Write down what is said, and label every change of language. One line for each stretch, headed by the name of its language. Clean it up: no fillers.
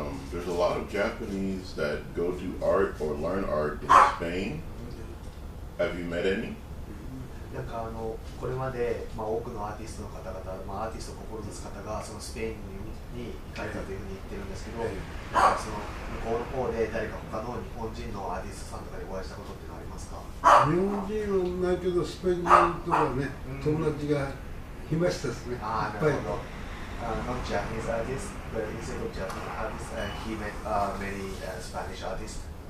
English: There's a lot of Japanese that go do art or learn art in Spain. Have you met any?
Japanese: なんかこれまで、多くのアーティストの方々、アーティストを志す方がそのスペインにに行かれたというふうに言ってるんですけど、その向こうの方で誰か他の日本人のアーティストさんとかにお会いしたことっていうのはありますか？日本人はないけど、スペイン人とかね、友達がいましたですね。いっああ、ぱい。なるほど。
English: Not Japanese artists, but instead of Japanese artists, he met many Spanish artists.